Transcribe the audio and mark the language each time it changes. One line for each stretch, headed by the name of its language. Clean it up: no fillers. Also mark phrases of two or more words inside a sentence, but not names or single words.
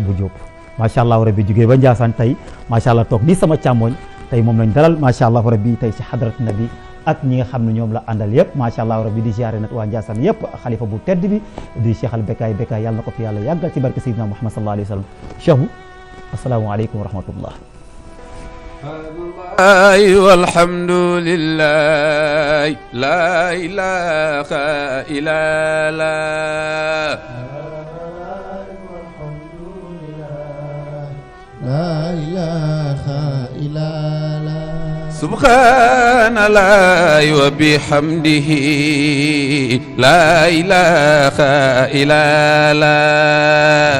Wolof: bu Diop
Arabic: ما شاء الله ربي
Wolof: jugee ba Ndiassane tey
Arabic: ما شاء الله
Wolof: toog nii sama càmmooñ tey moom lañ dalal
Arabic: ما شاء الله ربي
Wolof: tey si Hadrat Nabi ak ñi nga xam ne ñoom la àndal yëpp
Arabic: ما شاء الله ربي
Wolof: di ziare nag waa Ndiassane yëpp xalifa bu tedd bi di Cheikh al Bekaay yàlla na ko fi yàlla yàggal ci barke Seydina Muhammad
Arabic: صلى الله عليه وسلم
Wolof: Cheikh bu
Arabic: السلام عليكم ورحمة الله والحمد لله لا إله إلا الله لا إله إلا الله سبحان الله وبحمده لا إله إلا الله